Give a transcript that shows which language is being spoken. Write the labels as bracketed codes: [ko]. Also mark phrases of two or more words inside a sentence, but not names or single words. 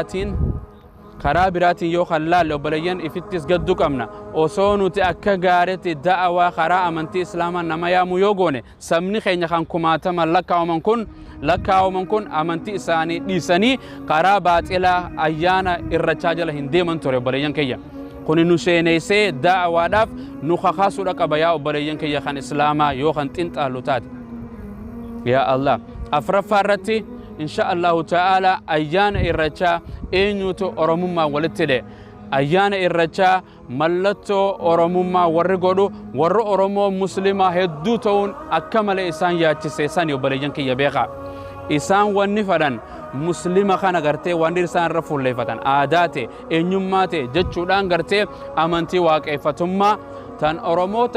[om] biraatiin yoo khallaalle obboleeyyan ifittis gaddu qabna osoo nuti akka gaaretti da'awaa karaa amantii islaamaa nama yaamu yoo goone sabni keenya kan kumaatama lakkaawaman kun amantii isaanii dhiisanii karaa baaxilaa ayyaana irrechaa jala hin deeman ture obboleeyyan kiyya kuni nu sheeneessee da'awaadhaaf nu kakaasuudha qaba yaa obboleeyyan kiyya kan islaamaa yoo kan xinxaallu taate yaa Allah afraffaa irratti [ar] إن شاء الله تعالى [om] أيان إررechا eenyuutu Oromummaan walitti hidhe ayyaana irrechaa mallattoo Oromummaa warri godhu warri Oromoo muslimaa hedduu ta'uun akka malee isaan yaachise isaan obboleeyyan kiyya beekaa isaan wanni fadhan muslima kana gartee wanni isaan irra fuulleeffatan aadaate eenyummaate jechuudhaan gartee amantii waaqeffatummaa tan Oromoota